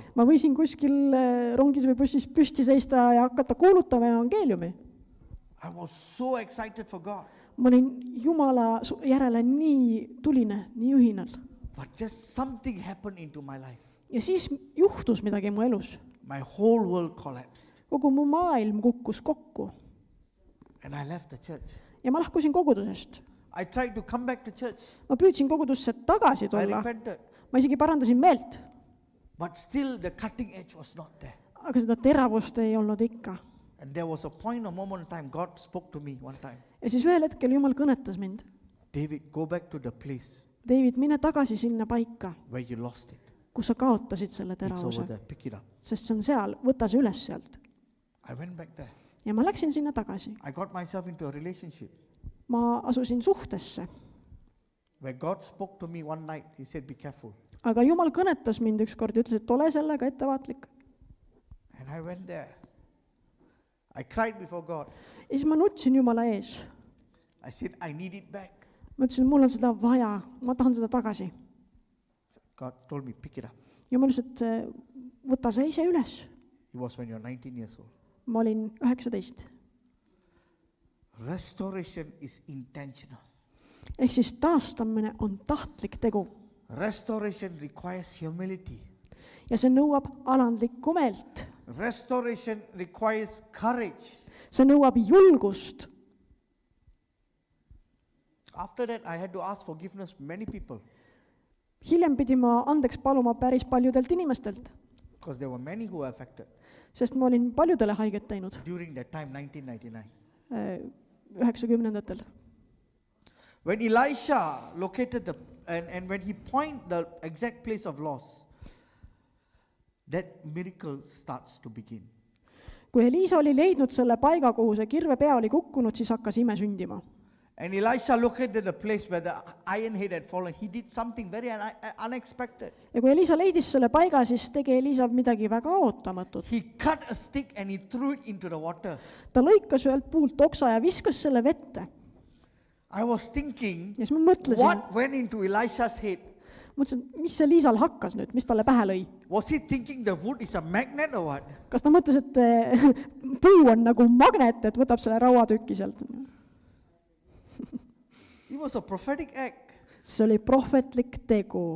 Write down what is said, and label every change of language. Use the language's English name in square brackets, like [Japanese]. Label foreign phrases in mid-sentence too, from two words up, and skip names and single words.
[Estonian] Ma võisin kuskil rongis või bussis püsti seista ja hakata kuulutama evangeeliumi. [English] I was so excited for God. [Estonian] Ma olin Jumala järele nii tuline, nii ühinal. [English] But just something happened into my life. [Estonian] Ja siis juhtus midagi mu elus. [English] My whole world collapsed. [Estonian] Kogu mu maailm kukkus kokku. [English] And I left the church. [Estonian] Ja ma lahkusin kogudusest. [English] I tried to come back to church. [Estonian] Ma püüdsin kogudusse tagasi [English] I [Estonian] tulla. [English] repented. [Estonian] Ma isegi parandasin meelt. [English] But still the cutting edge was not there. [Estonian] Aga seda teravust ei olnud ikka. [English] And there was a moment in time, God spoke to me one time. [Estonian] Ja siis ühel hetkel Jumal kõnetas mind. [English] David, go back to the place [Estonian] David, mine tagasi sinna paika, [English] where you lost it. [Estonian] kus sa kaotasid selle [English] It's over [Estonian] teravuse. [English] there, pick it up. [Estonian] Sest see on seal, võta see üles sealt. [English] I went back there. [Estonian] Ja ma läksin sinna tagasi. [English] I got myself into a relationship [Estonian] Ma asusin suhtesse. [English] where God spoke to me one night. He said, be careful. [Estonian] Aga Jumal kõnetas mind ükskord ja ütles, et ole sellega ettevaatlik. [English] And I went there. I cried before God. [Estonian] Ja siis ma nutsin Jumala ees. [English] I said, I need it back. [Estonian] Ma ütlesin, mul on seda vaja, ma tahan seda tagasi. [English] God told me, pick it up. [Estonian] Jumal ütles, et võta see ise üles. [English] It was when you're 19 years old. [Estonian] Ma olin 19. [English] Restoration is intentional. [Estonian] Ehk siis taastamine on tahtlik tegu. [English] Restoration requires humility. [Estonian] Ja see nõuab alandlikku meelt. [English] Restoration requires courage. [Estonian] See nõuab julgust. [English] After that, I had to ask forgiveness many people. [Estonian] hiljem pidin ma andeks paluma päris paljudelt inimestelt, [English] because there were many who were affected [Estonian] sest ma olin paljudele haiget teinud [English] during that time, 1999. [Estonian] 90-ndatel. [English] When Elisha located and when he pointed the exact place of loss, that miracle starts to begin. [Estonian] Kui Elisa oli leidnud selle paiga, kuhu see kirvepea oli kukkunud, siis hakkas ime sündima. [English] And Elisha located the place where the iron head had fallen. He did something very unexpected. [Estonian] Ja kui Elisa leidis selle paiga, siis tegi Elisa midagi väga ootamatut. [English] He cut a stick and he threw it into the water. [Estonian] Ta lõikas ühelt puult oksa ja viskas selle vette. [English] I was thinking, [Estonian] Ja siis ma mõtlesin, [English] what went into Elisha's head? [Estonian] mis see Liisal hakkas nüüd, mis talle pähe lõi? [English] Was he thinking the wood is a magnet or what? [Estonian] Kas ta mõtles, et puu on nagu magnet, et võtab selle rauatüki sealt? [English] It was a prophetic act. [Estonian] See oli prohvetlik tegu.